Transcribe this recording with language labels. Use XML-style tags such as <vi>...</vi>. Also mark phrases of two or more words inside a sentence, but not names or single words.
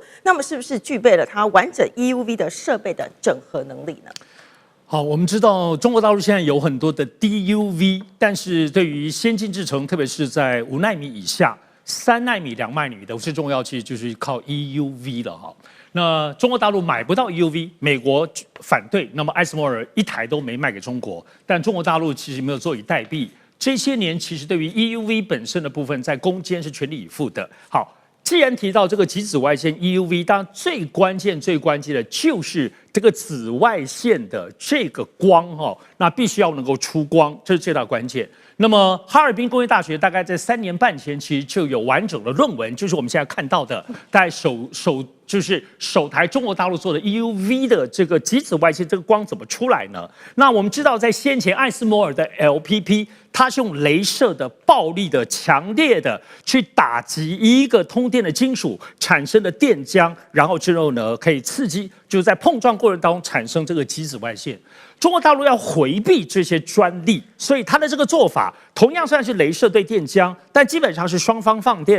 <zh>那麼是不是具備了它完整 EUV 的設備的整合能力呢？好，我們知道中國大陸現在有很多的 DUV， 但是对於先進製程，特別是在5奈米以下、3奈米、2奈米的最重要，其實就是靠 EUV 了哈。那中國大陸買不到 EUV，美國反對，那麼艾斯摩爾一台都沒賣給中國，但中國大陸其實沒有坐以待斃。這些年其實對於 EUV 本身的部分，在攻堅是全力以赴的。好，既然提到這個極紫外線 EUV， 當然最關鍵的就是這個紫外線的這個光哈，那必須要能夠出光，這是最大關鍵。那麼哈爾濱工業大學大概在3年半前，其實就有完整的論文，就是我們現在看到的，在首台中國大陸做的 EUV 的這個極紫外線這個光怎麼出來呢？那我們知道，在先前艾斯摩爾的 LPP， 它是用雷射的暴力的、強烈的去打擊一個通電的金屬產生的電漿，然後之後呢可以刺激，就是在碰撞過程當中產生這個極紫外線。中國大陸要回避這些專利，所以它的這個做法同樣算是雷射對電漿，但基本上是雙方放電。</zh>